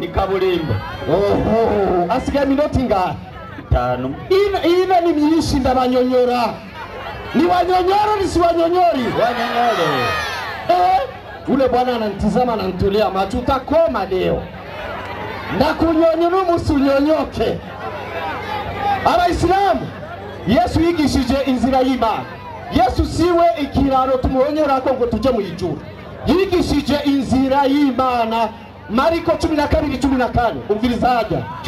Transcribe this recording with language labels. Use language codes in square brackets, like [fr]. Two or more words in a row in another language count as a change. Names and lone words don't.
[rw] ni kaburimbo. Asigaye minoti ngahe? 5. Ina ni myinshi ndabanyonyora. Ni wanyonyoro ni si wanyonyori? Wanyonyore. [sw] Ule bwana ananitazama na nitolea macho, utakoma leo. [rw] Ndakunyonyora umusunyonyoke. Abayisilamu, Yesu yigishije inzira y'Imana. Yesu siwe ikiraro tumuhonyora ko ngo tuje mu ijuru. Yigishije inzira y'Imana. Mariko 12:14 umvirizaja